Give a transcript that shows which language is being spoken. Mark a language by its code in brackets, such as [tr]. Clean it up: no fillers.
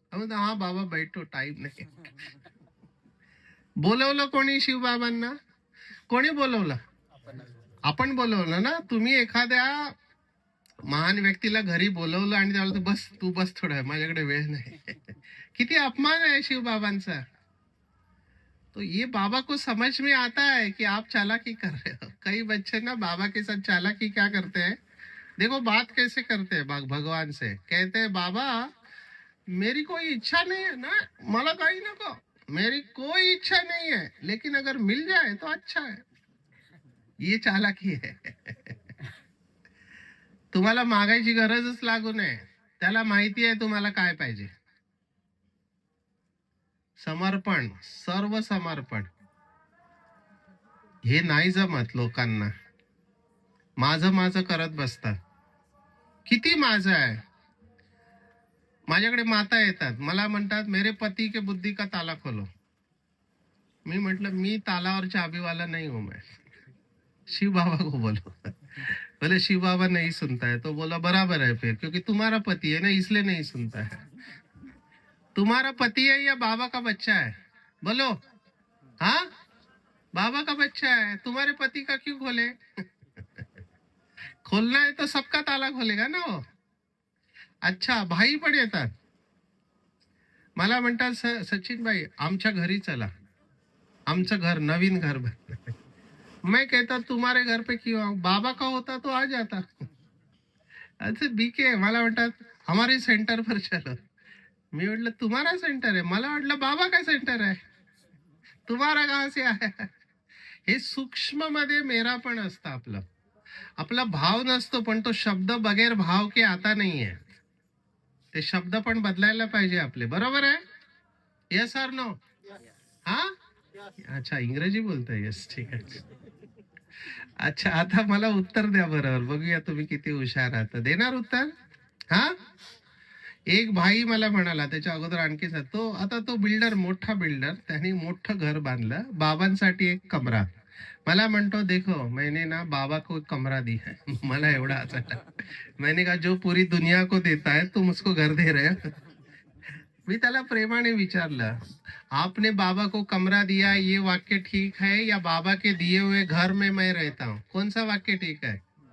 [mr] हा [hi] बाबा बैठो, [mr] टाइम नाही. बोलवलं कोणी शिवबाबांना? कोणी बोलवलं? आपण बोलवलं ना. तुम्ही एखाद्या महान व्यक्तीला घरी बोलवलं आणि त्याला बस, तू बस थोडा, माझ्याकडे वेळ नाही. किती अपमान है शिव बाबांचा. [hi] तो ये बाबा को समझ में आता है कि आप चालाकी कर रहे हो. कई बच्चे ना बाबा के साथ चालाकी क्या करते हैं, देखो बात कैसे करते हैं भगवान से. कहते हैं बाबा मेरी कोई इच्छा नहीं है ना, [mr] मला काही नको, [hi] मेरी कोई इच्छा नहीं है, लेकिन अगर मिल जाए तो अच्छा है. ये चालाकी है. [mr] तुम्हाला मागायची गरजच लागू नये. त्याला माहिती आहे तुम्हाला काय पाहिजे. समर्पण, सर्व समर्पण. हे नाही जमत लोकांना. माझं माझं करत बसतात. किती माझं आहे. माझ्याकडे माता येतात, मला म्हणतात [hi] मेरे पति के बुद्धि का ताला खोलो. [mr] मी म्हटलं मी तालावर [hi] चाबी वाला नहीं हूं मैं. शिव बाबा को बोलो. बोले शिव बाबा नहीं सुनता है. तो बोला बराबर है फिर, क्योंकि तुम्हारा पति है ना, इसलिए नहीं सुनता है. तुम्हारा पति है या बाबा का बच्चा है? बोलो. हाँ, बाबा का बच्चा है, तुम्हारे पति का क्यों खोले? खोलना है तो सबका ताला खोलेगा ना वो. [mr] अच्छा, भाई पण येतात, मला म्हणतात सचिन भाई आमच्या घरी चला, आमचं घर, नवीन घर बनलं. [hi] मैं कहता तुम्हारे घर पे क्यों आऊं, बाबा का होता तो आ जाता. अच्छा बीके, [mr] मला म्हणतात [hi] हमारे सेंटर पर चलो. [mr] मी म्हटलं [hi] तुम्हारा सेंटर है, [mr] मला वाटलं [hi] बाबा का सेंटर है, तुम्हारा कहाँ से आया. [mr] हे सूक्ष्म मध्ये मेरा पण असतं. आपलं आपला भाव नसतो, पण तो शब्द [hi] बगैर भाव के [mr] आता नाहीये. ते शब्द पण बदलायला पाहिजे आपले. बरोबर आहे? यस और नो? हा, अच्छा इंग्रजी बोलताय. यस, ठीक आहे. अच्छा, आता मला उत्तर द्या बरोबर, बघूया तुम्ही किती हुशार आहात. देणार उत्तर? हा, एक भाई मला म्हणाला, त्याच्या अगोदर आणखी तो, आता तो बिल्डर, मोठा बिल्डर, त्याने मोठं घर बांधलं, बाबांसाठी एक कमरा. मला म्हणतो [hi] देखो मैंने ना बाबा को कमरा दी है. [mr] मला एवढा हसायला. [hi] मैंने कहा जो पूरी दुनिया को देता है तुम उसको घर दे रहे हो. मी त्याला प्रेमाने विचारलं आपने बाबा को कमरा दिया, ये वाक्य ठीक है या बाबा के दिए हुए घर में मैं रहता हूँ, कौन सा वाक्य ठीक है?